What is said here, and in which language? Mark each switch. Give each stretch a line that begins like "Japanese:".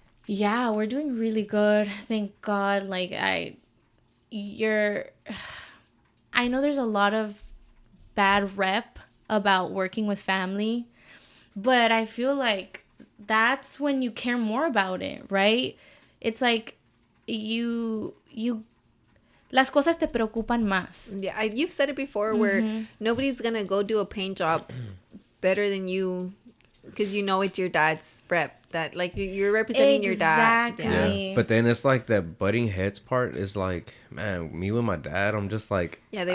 English: Yeah, we're doing really good. Thank God. Like I know there's a lot of bad rep about working with family, but I feel like that's when you care more about it, right? It's like you
Spanish: las cosas te preocupan más.
English: Yeah, you've said it before where nobody's gonna go do a paint job better than you, because you know it's your dad's rep, that like you're representing your dad. Exactly. Yeah. But then it's like that butting heads part is like, man, me with my dad, I'm just like, Yeah, they